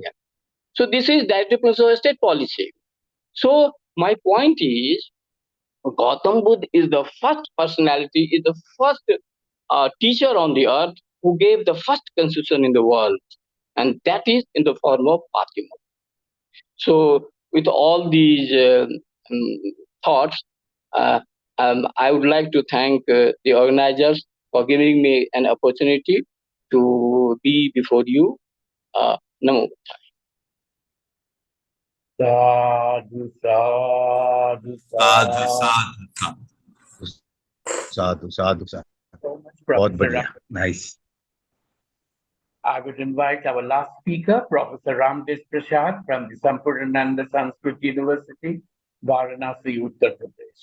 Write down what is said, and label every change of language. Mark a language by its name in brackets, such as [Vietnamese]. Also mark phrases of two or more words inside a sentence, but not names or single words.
[English] So this is directive principle of state policy. So my point is, Gautam Buddha is the first personality, is the first teacher on the earth who gave the first constitution in the world, and that is in the form of Fatima. So with all these thoughts, I would like to thank the organizers for giving me an opportunity to be before you. [Pali] Namo. Sadhu, sadhu, Sadhu, sadhu. sadhu. साधु साधु [English] So much, [Hindi] बहुत [English] Professor [Hindi] बढ़िया, [English] Ram. नाइस. I would invite our last speaker, Professor Ramdev Prasad from the Sampurnananda Sanskrit University, Varanasi, Uttar Pradesh.